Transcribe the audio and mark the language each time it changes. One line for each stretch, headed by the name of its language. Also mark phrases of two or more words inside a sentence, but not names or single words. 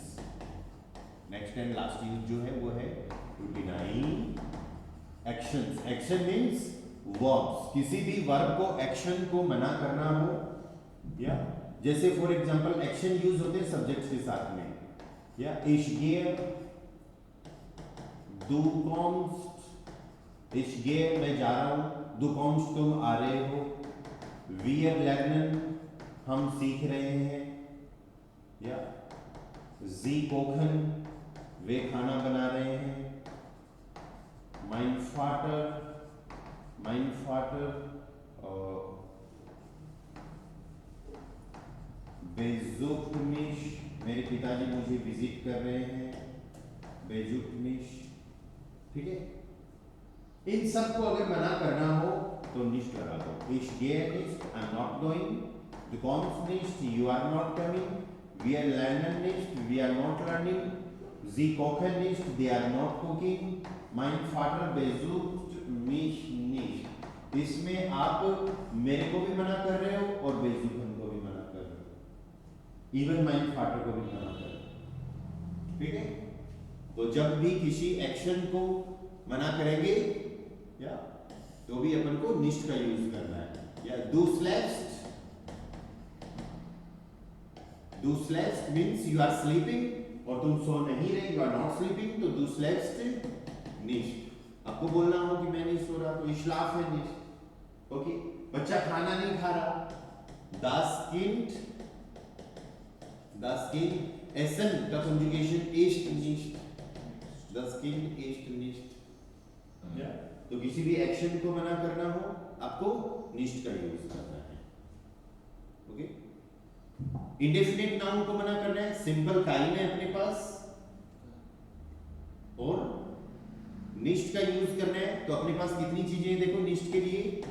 English: next and last use
Hindi: जो है वो है
English: to deny actions. action means verbs,
Hindi: किसी भी वर्ब को, एक्शन को मना करना हो, या जैसे
English: for example action use
Hindi: होते हैं सब्जेक्ट्स के साथ में, या
German: ich gehe, du kommst, ich gehe
Hindi: मैं जा रहा हूं,
German: du kommst
Hindi: तुम आ रहे हो,
German: wir lernen
Hindi: हम सीख रहे हैं, या
German: sie kochen
Hindi: वे खाना बना रहे हैं,
German: mein Vater besucht mich
Hindi: मेरे पिताजी मुझे विजिट कर रहे हैं,
German: besucht mich,
Hindi: ठीक है। इन सब को अगर मना करना हो तो nicht लगा दो।
German: ich gehe nicht,
English: I'm not going,
German: du kommst nicht,
English: you are not coming,
German: wir lernen nicht,
English: we are not learning,
German: sie kochen nicht,
English: they are not cooking,
German: mein Vater besucht mich nicht।
Hindi: इसमें आप मेरे को भी मना कर रहे हो और बेजुबान को भी मना कर रहे हो, इवन
German: mein Vater
Hindi: को भी मना कर रहे हो, ठीक है। तो जब भी किसी एक्शन को मना करेंगे या तो भी अपन को निश्ट का यूज करना है, या
German: du schläfst
English: means you are sleeping
Hindi: और तुम सो नहीं रहे,
English: you are not sleeping,
Hindi: तो
German: du schläfst nicht।
Hindi: आपको बोलना हो कि मैं नहीं सो रहा तो
German: ich schlafe nicht,
Hindi: ओके। बच्चा खाना नहीं खा रहा,
German: das Kind essen
Hindi: का कंजुगेशन
German: isst nicht, das Kind isst nicht,
Hindi: या तो किसी भी एक्शन को मना करना हो आपको निश्ट का यूज करना है, ओके।
English: indefinite noun
Hindi: को मना करना है, सिंपल काइन है अपने पास, और निश्ट का यूज करना है तो अपने पास कितनी चीजें हैं देखो निश्ट के लिए।